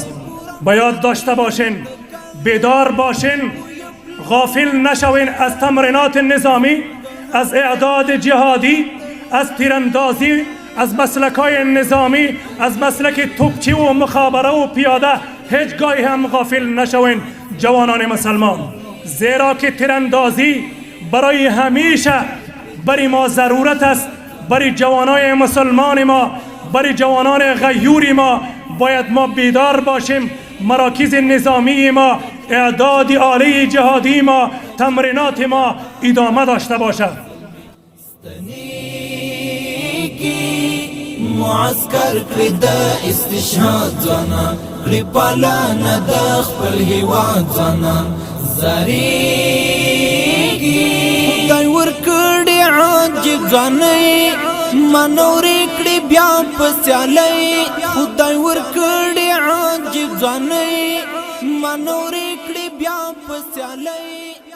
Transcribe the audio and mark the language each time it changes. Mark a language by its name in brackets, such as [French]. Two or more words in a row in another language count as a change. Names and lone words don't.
[Persian] باید داشته باشین، بیدار باشین، غافل نشوین از تمرینات نظامی، از اعداد جهادی، از تیراندازی، از مسلک‌های نظامی، از مسلک توپچی و مخابره و پیاده هیچ گاهی هم غافل نشوین جوانان مسلمان، زیرا که تیراندازی برای همیشه برای ما ضرورت است. برای جوانان مسلمان ما، برای جوانان غیور ما باید ما بیدار باشیم. مراکز نظامی ما، اعداد عالی جهادی ما، تمرینات ما ادامه داشته باشد. [Pashto] معسكر کړی د استشهاد ځوانان کړی پالنه د خپل هیواد ځوانان زاریږي خدای ورکړی عجیب ځوانۍ منورې کړی بیا په سیالۍ خدای ورکړی عجیب ځوانۍ منورې کړی بیا په سیالۍ